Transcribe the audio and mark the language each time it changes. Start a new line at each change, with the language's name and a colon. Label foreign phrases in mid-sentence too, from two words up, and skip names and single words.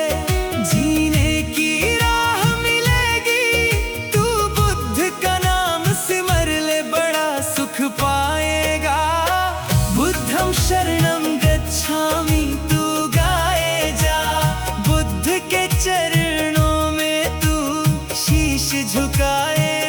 Hindi: जीने की राह मिलेगी, तू बुद्ध का नाम सिमर ले, बड़ा सुख पाएगा।
Pali: बुद्धं शरणं गच्छामि
Hindi: तू गाए जा। बुद्ध के चरणों में तू शीश झुकाए